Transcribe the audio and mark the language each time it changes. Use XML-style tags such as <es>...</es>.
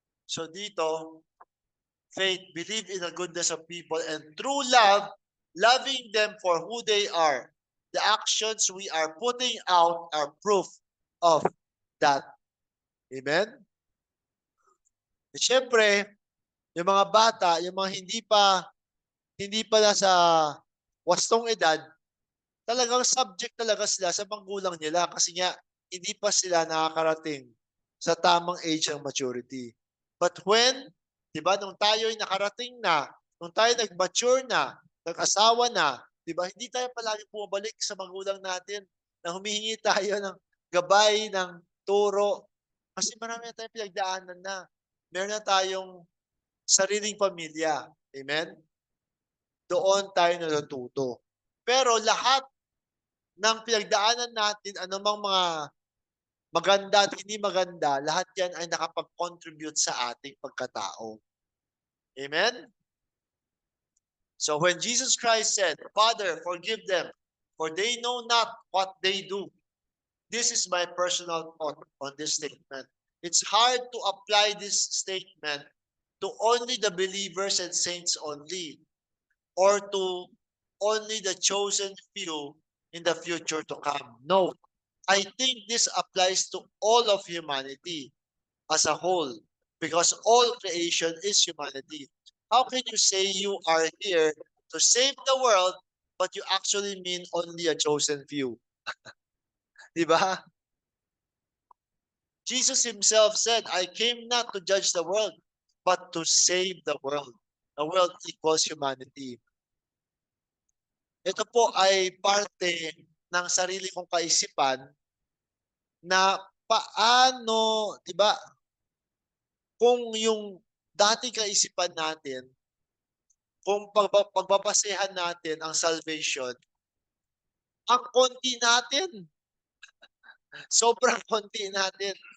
<en>So dito, faith, believe in the goodness of people, and true love, loving them for who they are. The actions we are putting out are proof of that. Amen?</en> <tl>Siyempre, yung mga bata, yung mga hindi pa nasa wastong edad, talagang subject talaga sila sa magulang nila kasi nga hindi pa sila nakakarating sa tamang age ng maturity.</tl> <en>But when,</en> <tl>di ba, nung tayo'y nakarating na, nung tayo nag-mature na, nag-asawa na, di ba, hindi tayo palagi bumabalik sa magulang natin na humihingi tayo ng gabay, ng turo. Kasi marami na tayong pinagdaanan na. Meron na tayong sariling pamilya. Amen? Doon tayo natututo. Pero lahat ng pinagdaanan natin, anumang mga maganda at hindi maganda, lahat yan ay nakapag-contribute sa ating pagkatao. Amen?</tl> <en>So when Jesus Christ said, Father, forgive them, for they know not what they do. This is my personal thought on this statement. It's hard to apply this statement to only the believers and saints only, or to only the chosen few in the future to come. No, I think this applies to all of humanity as a whole, because all creation is humanity. How can you say you are here to save the world, but you actually mean only a chosen few?</en> <tl>Di ba?</tl> <en>Jesus himself said, I came not to judge the world, but to save the world. The world equals humanity.</en> <tl>Ito po ay parte ng sarili kong kaisipan na paano, 'di ba, kung yung dating kaisipan natin, kung pagbabasehan natin ang salvation, ang konti natin, sobrang konti natin.</tl>